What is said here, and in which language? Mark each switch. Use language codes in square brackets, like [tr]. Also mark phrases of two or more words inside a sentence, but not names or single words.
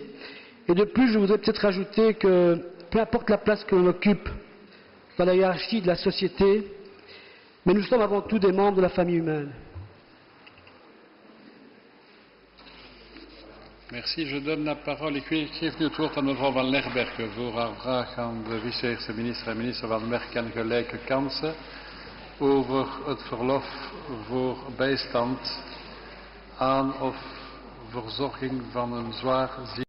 [fr] Et de plus, je voudrais peut-être rajouter que peu importe la place que l'on occupe dans la hiérarchie de la société, mais nous sommes avant tout des membres de la famille humaine. Merci. Je donne la parole. [nl] Ik geef nu het woord aan mevrouw Van Lerberghe voor haar vraag aan de vice-eerste minister en minister van Werk en Gelijke Kansen over het verlof voor bijstand aan of verzorging van een zwaar ziek.